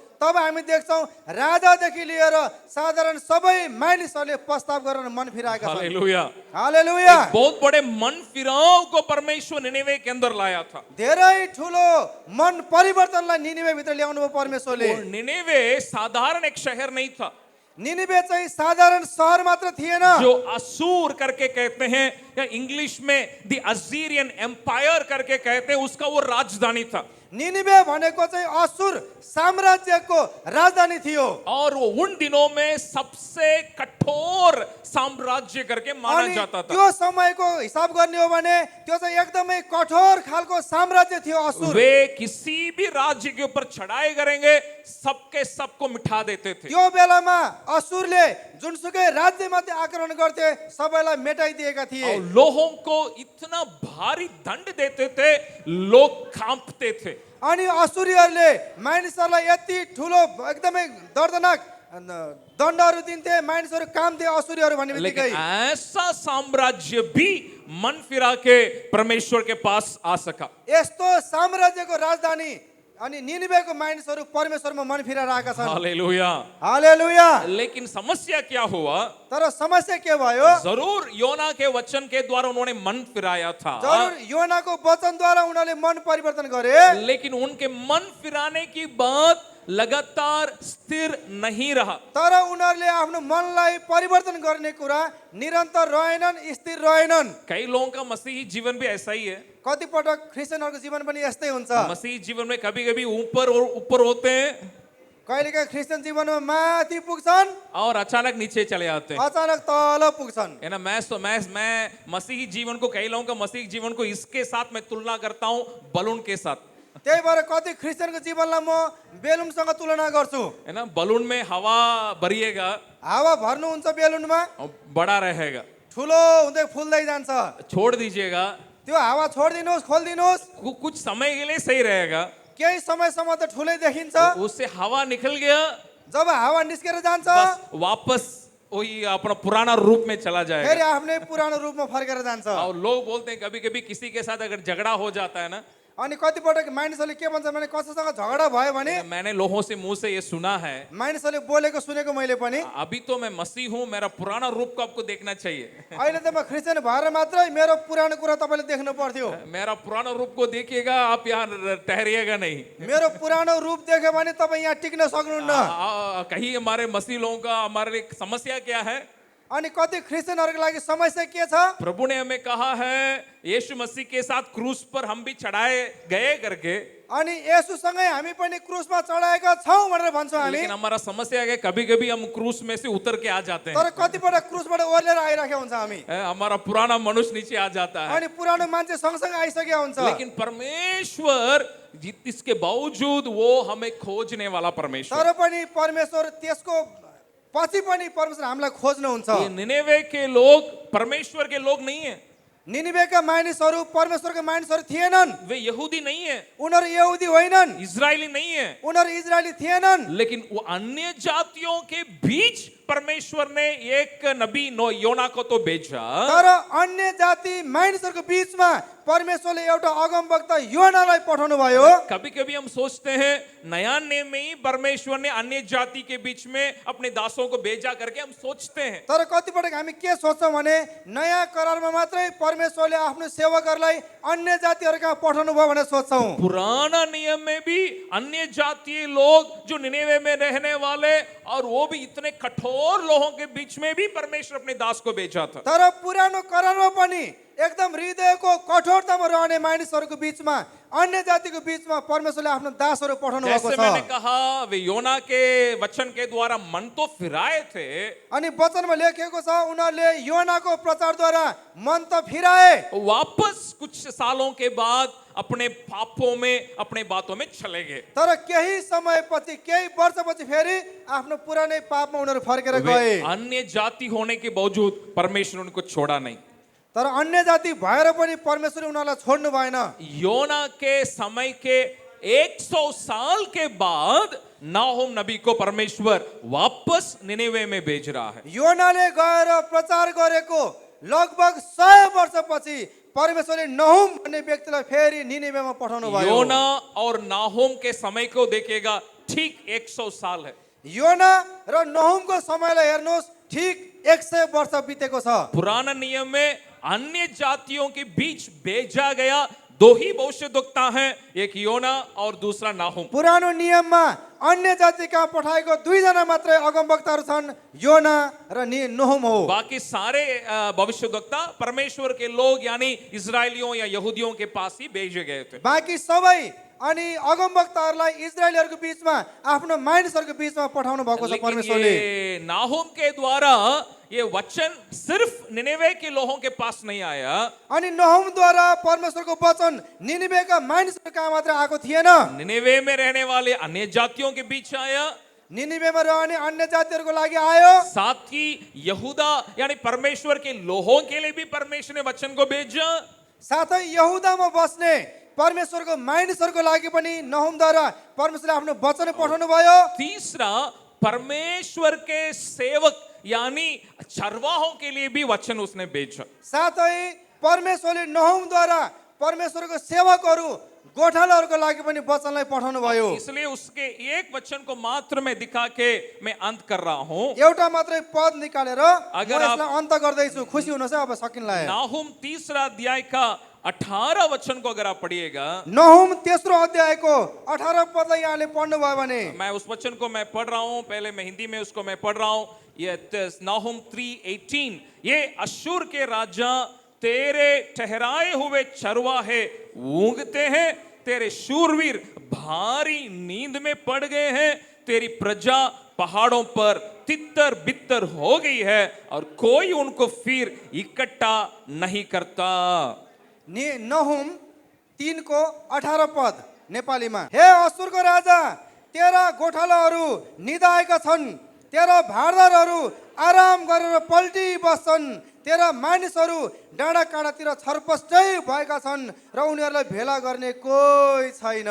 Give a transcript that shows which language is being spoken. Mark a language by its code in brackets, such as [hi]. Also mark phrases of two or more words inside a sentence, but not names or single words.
[ne] तब हामी देख्छौँ राजादेखि लिएर साधारण सबै मानिसहरूले प्रस्ताव गरेर मन फिराएका छन्। हालेलुया। हालेलुया। [hi] बहुत बड़े मन फिराव को परमेश्वर निनिवे के अंदर लाया था। [ne] धेरै ठुलो मन परिवर्तनलाई निनिवे भित्र ल्याउनु भयो परमेश्वरले। [hi] और निनिवे साधारण एक शहर नहीं था। [ne] निनिवे चाहिँ साधारण शहर मात्र थिएन। [hi] जो असूर करके कहते हैं, या इंग्लिश में [en] The Assyrian Empire [hi] करके कहते हैं, उसका वो राजधानी था। [ne] निनिवे भनेको चाहिँ असुर साम्राज्यको राजधानी थियो। [hi] और वो उन दिनों में सबसे कठोर साम्राज्य करके माना [ne] अनि [hi] जाता था। [ne] त्यो समयको हिसाब गर्ने हो भने त्यो चाहिँ एकदमै कठोर खालको साम्राज्य थियो असुर। [hi] वे किसी भी राज्य के ऊपर चढ़ाई करेंगे, सबके सबको मिठा देते थे। [ne] त्यो बेलामा असुरले जुनसुकै राज्यमाथि आक्रमण गर्थे सबैलाई मेटाइदिएका थिए। [hi] और लोगों को इतना भारी दंड देते थे, लोग कांपते थे। [ne] अनि असुरीहरूले मानिसहरूलाई यति ठुलो एकदमै दर्दनाक दण्डहरू दिन्थे, मानिसहरू कामथे असुरीहरू भन्ने [hi] लेकिन [ne] बित्तिकै। [hi] ऐसा साम्राज्य भी मन फिरा के परमेश्वर के पास आ सका। [ne] यस्तो साम्राज्यको राजधानी अनि निनिवेको मानिसहरू परमेश्वरमा मन फिराइरहेका छन्। हालेलुया। हालेलुया। [hi] लेकिन समस्या क्या हुआ? [ne] तर समस्या के भयो? [hi] जरूर योना के वचन के द्वारा उन्होंने मन फिराया था, [ne] जरुर योनाको वचनद्वारा उनीहरूले मन परिवर्तन गरे, [hi] लेकिन उनके मन फिराने की बात लगातार स्थिर नहीं रहा। [ne] तर उनीहरूले आफ्नो मनलाई परिवर्तन गर्ने कुरा निरन्तर रहेनन्, स्थिर रहेनन्। [hi] कई लोगों का मसीही जीवन भी ऐसा ही है। [ne] कतिपटक क्रिस्चियनहरूको जीवन पनि यस्तै हुन्छ। [hi] मसीही जीवन में कभी कभी ऊपर और ऊपर होते हैं [ne] कहिलेकाहीँ क्रिस्चियन जीवनमा माथि पुग्छन् [hi] और अचानक नीचे चले आते हैं, [ne] अचानक तल पुग्छन्। [hi] है ना। मैं मसीही जीवन को, कई लोगों का मसीही जीवन को इसके साथ मैं तुलना करता हूँ बलून के साथ, [ne] त्यही भएर कति क्रिस्चियनको जीवनलाई म बेलुनसँग तुलना गर्छु। [hi] है ना। बलून में हवा भरिएगा [ne] हावा भर्नुहुन्छ बेलुनमा, [hi] और बड़ा रहेगा, [ne] ठुलो हुँदै फुल्दै जान्छ। [hi] छोड़ दीजिएगा [ne] त्यो हावा छोडिदिनुहोस्, खोलिदिनुहोस्, [hi] कुछ समय के लिए सही रहेगा, [ne] केही समयसम्म त ठुलै देखिन्छ। [hi] उससे हवा निकल गया [ne] जब हावा निस्केर जान्छ [hi] बस वापस वही अपना पुराना रूप में चला [ne] फेरि [hi] जाएगा। [ne] आफ्नै पुरानो रूपमा फर्केर जान्छ। [hi] और लोग बोलते हैं कभी कभी किसी के साथ अगर झगड़ा हो जाता है ना, [ne] अनि कतिपटक मानिसहरूले के भन्छ भने कसैसँग झगडा भयो भने [hi] मैंने लोगों से मुंह से ये सुना है, [ne] मानिसहरूले बोलेको सुनेको मैले पनि, [hi] अभी तो मैं मसीह हूँ, मेरा पुराना रूप को आपको देखना चाहिए। [ne] अहिले त म क्रिस्चियन भएर मात्रै मेरो पुरानो कुरा तपाईँले देख्नु पर्थ्यो। [hi] मेरा पुराना रूप को देखिएगा, आप यहाँ ठहरिएगा नहीं। [ne] मेरो पुरानो रूप देख्यो भने तपाईँ यहाँ टिक्न सक्नुहुन्न। [hi] कहीं हमारे मसीह लोगों का हमारे लिए समस्या क्या है? [ne] अनि कति क्रिस्चियनहरूको लागि समस्या के छ? [hi] प्रभु ने हमें कहा है यीशु मसीह के साथ क्रूस पर हम भी चढ़ाए गए करके, [ne] अनि येशूसँगै हामी पनि क्रुसमा चढाएका छौँ भनेर भन्छौँ हामी। [hi] लेकिन हमारा समस्या है कि कभी कभी हम क्रूस में से उतर के आ जाते [ne] तर [hi] हैं, [ne] कतिपटक क्रुसबाट ओर्लेर आइराखेका हुन्छ हामी, [hi] हमारा पुराना मनुष्य नीचे आ जाता है। [ne] अनि पुरानो मान्छे सँगसँगै आइसकेका हुन्छ। [hi] लेकिन परमेश्वर इसके बावजूद वो हमें खोजने वाला परमेश्वर, [ne] तर पनि परमेश्वर त्यसको पछि पनि परमेश्वर हामीलाई खोज्नुहुन्छ। [hi] ये निनेवे के लोग परमेश्वर के लोग नहीं है, [ne] निनिवेका मानिसहरू परमेश्वरका मानिसहरू थिएनन्। [hi] वे यहूदी नहीं है, [ne] उनीहरू यहुदी होइनन्, [hi] इजरायली नहीं है, [ne] उनीहरू इजरायली थिएनन्। [hi] लेकिन वो अन्य जातियों के बीच परमेश्वर ने एक नबी योना को तो भेजा। [ne] तर अन्य जाति मानिसहरूको बीचमा परमेश्वरले एउटा अगमवक्ता योनालाई पठाउनु भयो। [hi] कभी कभी हम सोचते हैं नया नियम में ही परमेश्वर ने अन्य जाति के बीच में अपने दासों को भेजा करके हम सोचते हैं। [ne] तर कतिपटक हामी के सोच्छौँ भने नयाँ करारमा मात्रै परमेश्वरले आफ्नो सेवकहरूलाई अन्य जातिहरू कहाँ पठाउनु भयो भनेर सोच्छौँ। [hi] पुराना नियम में भी अन्य जातीय लोग जो निनेवे में रहने वाले, और वो भी इतने कठोर लोगों के बीच में भी परमेश्वर अपने दास को भेजा था। [ne] तर पुरानो करारमा पनि एकदम हृदयको कठोरतामा रहने मानिसहरूको बीचमा, अन्य जातिको बीचमा परमेश्वरले आफ्नो दासहरू पठाउनु भएको [hi] जैसे [ne] छ। [hi] मैंने कहा वे योना के वचन के द्वारा मन तो फिराए थे, [ne] अनि वचनमा लेखिएको छ उनीहरूले योनाको प्रचारद्वारा मन त फिराए, [hi] वापस कुछ सालों के बाद अपने पापों में, अपने बातों में चले गए। [ne] तर केही समयपछि, केही वर्षपछि फेरि आफ्नो पुरानै पापमा उनीहरू फर्केर [hi] वे [ne] गए। [hi] अन्य जाति होने के बावजूद परमेश्वर उनको छोड़ा नहीं। [ne] तर अन्य जाति भएर पनि परमेश्वरले उनीहरूलाई छोड्नु भएन। [hi] योना के समय के 100 साल के बाद नाहोम नबी को परमेश्वर वापस निनेवे में भेज रहा है। [ne] योनाले गएर प्रचार गरेको लगभग 100 वर्षपछि परमेश्वरले नहुम भन्ने व्यक्तिलाई फेरि निनेवेमा पठाउनु भयो। [hi] योना और नाहोम के समय को देखिएगा, ठीक 100 साल है। [ne] योना र नहुमको समयलाई हेर्नुहोस्, ठीक 100 वर्ष बितेको छ। [hi] पुराना नियम में अन्य जातियों के बीच भेजा गया दो ही भविष्यद्वक्ता हैं, एक योना और दूसरा नाहुम। [ne] पुरानो नियममा अन्य जाति कहाँ पठाएको दुईजना मात्रै अगमवक्ताहरू छन्, योना र नहुम हो। [hi] बाकी सारे भविष्यद्वक्ता परमेश्वर के लोग यानी इजरायलियों या यहूदियों के पास ही भेजे गए थे। [ne] बाँकी सबै अनि अगमवक्ताहरूलाई इजरायलीहरूको बीचमा, आफ्नो मानिसहरूको बीचमा पठाउनु भएको छ परमेश्वरले। [hi] लेकिन नाहुम के द्वारा ये वचन सिर्फ निनेवे के लोगों के पास नहीं आया, [ne] अनि नहुमद्वारा परमेश्वरको वचन निनिवेका मानिसहरू कहाँ मात्र आएको थिएन, [hi] निनेवे में रहने वाले अन्य जातियों के बीच आया, [ne] निनिवेमा रहने अन्य जातिहरूको लागि आयो। [hi] साथ ही यहूदा यानी परमेश्वर के लोगों के लिए भी परमेश्वर ने वचन को भेजा। [ne] साथै यहुदामा बस्ने परमेश्वरको मानिसहरूको लागि पनि नहुमद्वारा परमेश्वरले आफ्नो वचन पठाउनु भयो। [hi] तीसरा, परमेश्वर के सेवक यानी चरवाहों के लिए भी वचन उसने भेजा। [ne] साथै परमेश्वरले नहुमद्वारा परमेश्वरको सेवकहरू, गोठालाहरूको लागि पनि वचनलाई पठाउनु भयो। [hi] इसलिए उसके एक वचन को मात्र मैं दिखा के मैं अंत कर रहा हूं। [ne] एउटा मात्रै पद निकालेर म [hi] अगर [ne] यसलाई अन्त गर्दैछु। खुसी हुनुहोस् है, अब सकिनला। [hi] नाहुम 3 अध्याय का 18 वचन को अगर आप पढ़िएगा, [ne] नहुम तेस्रो अध्यायको 18 पदलाई यहाँले पढ्नुभयो भने [hi] मैं उस वचन को मैं पढ़ रहा हूं, पहले मैं हिंदी में उसको मैं पढ़ रहा हूं। ये नाहुम 3:18, ये अश्शूर के राजा तेरे ठहराए हुए चरवाहे ऊँघते हैं, तेरे शूरवीर भारी नींद में पड़ गए हैं, तेरी प्रजा पहाड़ों पर तितर बितर हो गई है और कोई उनको फिर इकट्ठा नहीं करता। [ne] नहुम 3को 18 पद नेपालीमा, हे असुरको राजा, तेरा गोठालाहरू निदाएका छन्, तेरा भारदारहरू आराम गरेर पल्टी बस्छन्, तेरा मानिसहरू डाँडा काँडातिर छरपष्टै भएका छन् र उनीहरूलाई भेला गर्ने कोही छैन।